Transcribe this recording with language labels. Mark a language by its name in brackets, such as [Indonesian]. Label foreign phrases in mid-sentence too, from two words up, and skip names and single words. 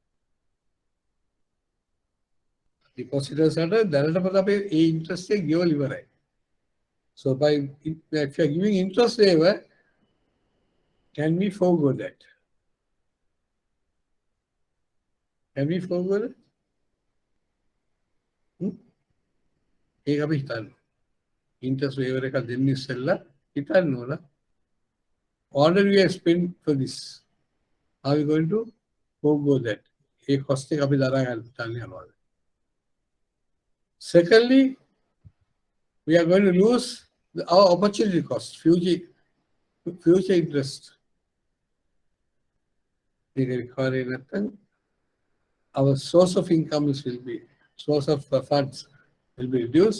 [English] Depositors are the interest given. So by if you are giving interest waiver, can we forego that? Can we forego that? [Sinhala] ඒක අපි හිතන්න. [English] Interest waiver [Sinhala] එකක් දෙන්න ඉස්සෙල්ලා හිතන්න ඕන. [English] Already we have spent for this. Are we going to forego that? [Sinhala] ඒ cost එක අපි දරා ගන්න යනවාද? [English] Secondly, we are going to lose our opportunity cost, future interest. Our source of income will be, source of funds will be reduced.